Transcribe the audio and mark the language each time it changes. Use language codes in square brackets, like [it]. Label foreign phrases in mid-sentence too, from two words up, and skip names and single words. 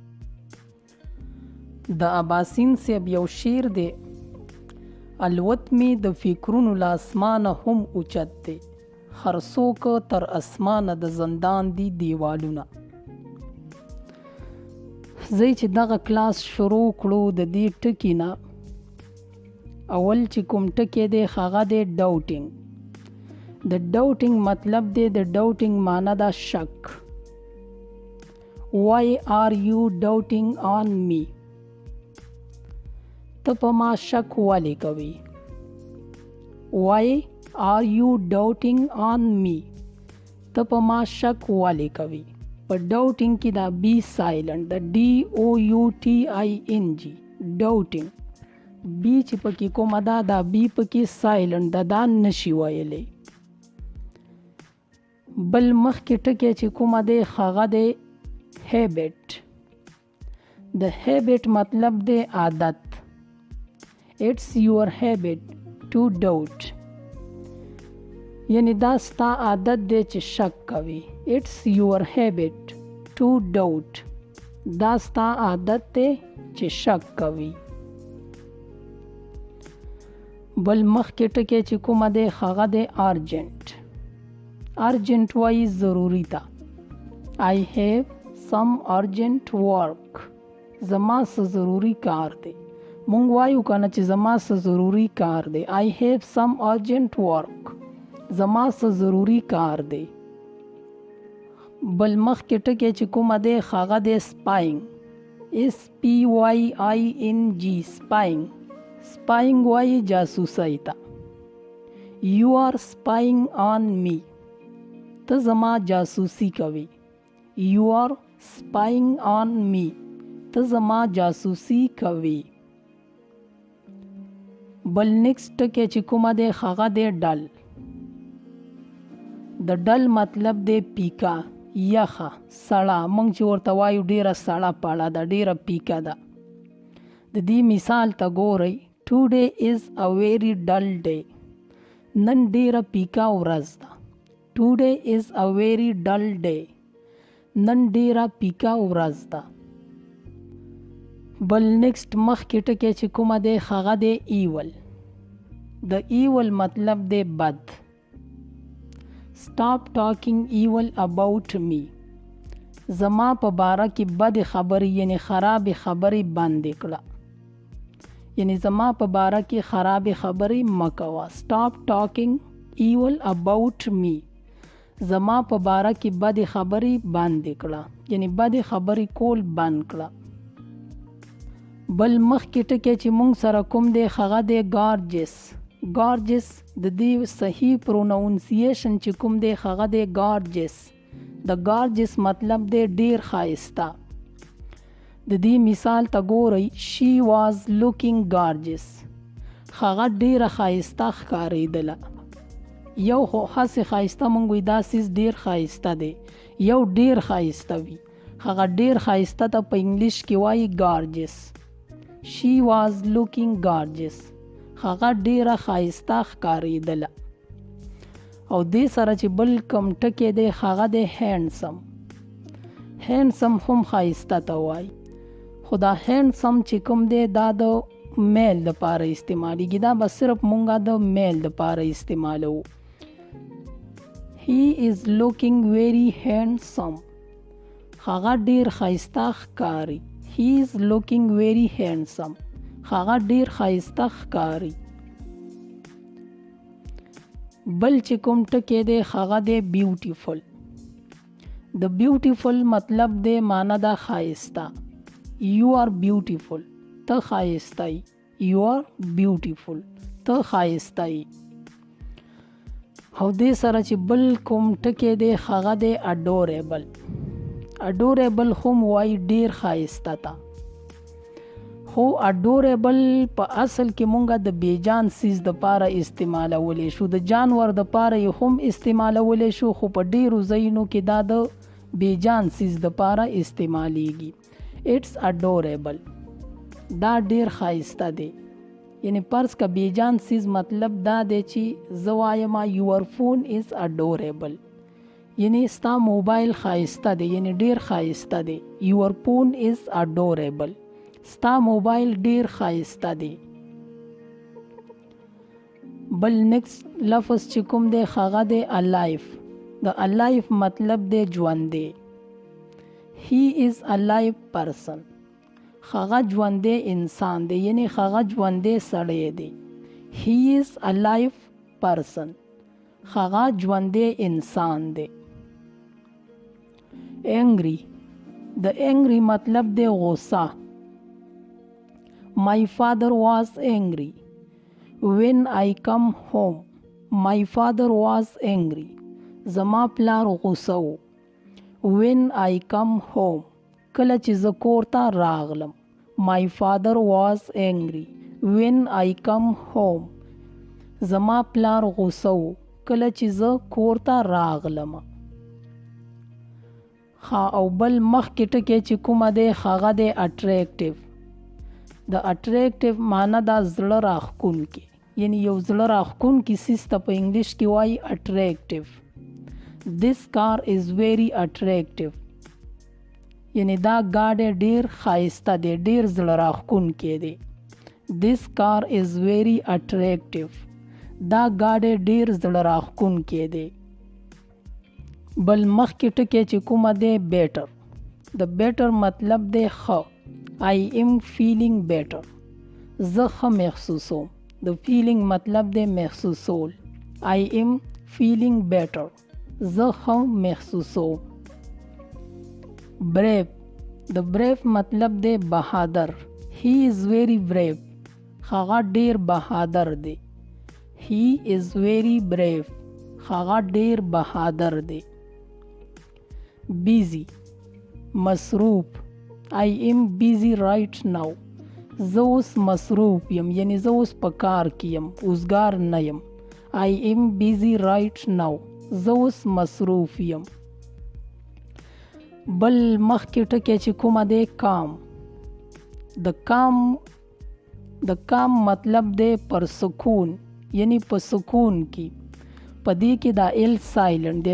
[ps] د اباسین صاحب یو شعر دی: الوت می د فکرونو له اسمانه هم اوچت دی، هر څوک تر اسمانه د زندان دی دیوالونه. زه چې دغه کلاس شروع کړو د دې ټکي نه اول چې کوم ټکی دی هغه دی ډاوټینګ. د ډاوټینګ مطلب دی، د ډاوټینګ معنی دا شک. [en] Why are you doubting on me؟ [ps] ته په ما شک ولې کوي؟ [en] Why are you doubting on me؟ [ps] ته په ما شک ولې کوي؟ په ډاوټینګ کې دا [en] B silent, [ps] د DOUTING ډاوټینګ بی چې پکې کومه ده دا بی پکې سایلنٹ ده، دا نشي ویلی. بل مخکې ټکی چې کومه دی هغه دی هیبټ. د هیبټ مطلب دی عادت. [en] It's your habit to doubt، [ps] یعنی دا ستا عادت دی چې شک کوي. [en] It's your habit to doubt، [ps] دا ستا عادت دی چې شک کوي. بل مخکې ټکی چې کومه دی هغه دی ارجنټ. ارجنټ وایي ضروري ته. [en] I have some urgent work، [ps] زما څه ضروري کار دی. مونږ وایو کنه چې زما څه ضروري کار دی. [en] I have some urgent work، [ps] زما څه ضروري کار دی. بل مخکې ټکی چې کومه دی هغه دی سپاینګ. SPYING سپاینګ. سپاینګ وایي جاسوسۍ ته. [en] You are spying on me، [ps] ته زما جاسوسي کوي. [en] You are spying on me، [ps] ته زما جاسوسي کوي. بل نیکسټ ټکی چې کومه دی هغه دی ډل. د ډل مطلب دی پیکا، یخه، سړه. موږ چې ورته وایو ډیره سړه پړه ده، ډیره پیکا ده. د دې مثال ته ګورئ: [en] Today is a very dull day، [ps] نن ډیره پیکا ورځ ده. [en] Today is a very dull day، [ps] نن ډیره پیکا ورځ ده. بل نیکسټ مخکې ټکی چې کومه دی هغه دی ایول. د ایول مطلب دی بد. [en] Stop talking evil about me، [ps] زما په باره کې بد خبرې یعنی خرابې خبرې بندې کړه، یعنی زما په باره کې خرابې خبرې مه کوه. [en] Stop talking evil about me، [ps] زما په باره کې بدې خبرې بندې کړه، یعنی بدې خبرې کول بند کړه. بل مخکې ټکی چې مونږ سره کوم دی هغه دی ګارجس. ګارجس د دې صحیح پروناونسیشن چې کوم دی هغه دی ګارجس. د ګارجس مطلب دی ډیر ښایسته. د دې مثال ته ګورئ: [en] She was looking gorgeous، [ps] هغه ډیره ښایسته ښکارېدله. یو خو هسې ښایسته مونږ وایو دا سیز ډیر ښایسته دی، یو ډیر ښایسته وي. هغه ډیر ښایسته ته په انګلیش کې وایي gorgeous. [en] She was looking gorgeous، [ps] هغه ډیره ښایسته ښکارېدله. او دې سره چې بل کوم ټکی دی هغه دی هینډسم. هینډسم هم ښایسته ته وایي، خو دا هینډسم چې کوم دی دا د میل دپاره استعمالیږي، دا به صرف مونږه د میل دپاره استعمالوو. [en] He is looking very handsome، [ps] هغه ډیر ښایسته ښکاري. [en] he is looking very handsome. [ps] هغه ډیر ښایسته ښکاري. بل چې کوم ټکی دی هغه دی بیوټیفل. د بیوټیفل مطلب دی معنا دا ښایسته. [en] You are beautiful. [ps] ته ښایسته یې. [en] You are beautiful. [ps] ته ښایسته یې. او دې سره چې بل کوم ټکی دی هغه دی adorable. adorable هم وایي ډیر ښایسته ته. خو adorable په اصل کې مونږه د بیجان سیز د پاره استعمالولی شو. د جانور د پاره یې هم استعمالولی شو خو په ډیرو ځایونو کې دا د بیجان سیز د پاره استعمالیږي. [en] It's adorable. [ps] دا ډیر ښایسته دی. یعنی پرس کا بیجان سیز مطلب دا دی چې زه وایم [en] your phone is adorable. [ps] یعنی ستا موبایل ښایسته دی. یعنی ډیر ښایسته دی. [en] Your phone is adorable. [ps] ستا موبایل ډیر ښایسته دی. بل نیکسٹ لفظ چې کوم دی هغه دی alive. د alive مطلب دی ژوندی. [en] He is alive person. [ps] هغه ژوندی انسان دی. یعنی هغه ژوندی سړی دی. [en] He is alive person. [ps] هغه ژوندی انسان دی. angry. د angry مطلب دی غوسه. [en] My father was angry when I come home. My father was angry. [ps] زما پلار غوسه و. [en] When I come home. [ps] کله چې زه کور ته راغلم. [en] My father was angry when I come home. [ps] زما پلار غوسه و کله چې زه کور ته راغلم. او بل مخکې ټکی چې کومه دی هغه دی attractive. د اټریکټیو معنا دا زړه راښکونکی. یعنی یو زړه راښکونکی څیز ته په انګلیش کې وایي اټریکټیو. [en] This car is very attractive. [ps] یعنی دا ګاډی ډیر ښایسته دی. ډیر زړه راښکونکی دی. [en] This car is very attractive. [ps] دا ګاډی ډیر زړه راښکونکی دی. بل مخکې ټکی چې کومه دی better. د better مطلب دی ښه. [en] I am feeling better. [ps] زه ښه محسوسوم. د feeling مطلب دی محسوسول. [en] I am feeling better. [ps] زه ښه محسوسوم. brave. د brave مطلب دی بهادر. [en] He is very brave. [ps] هغه ډیر بهادر دی. [en] He is very brave. [ps] هغه ډیر بهادر دی. busy. مصروف. [en] I am busy right now. [ps] زه اوس مصروف یم. یعنی زه اوس په کار کې یم. اوسګار نه یم. [en] I am busy right now. [ps] زه اوس مصروف یم. بل مخکې ټکی چې کومه دی calm. د calm مطلب دی پر سکون. یعنی په سکون کې. په دې کې دا [en] L silent [ps] دی.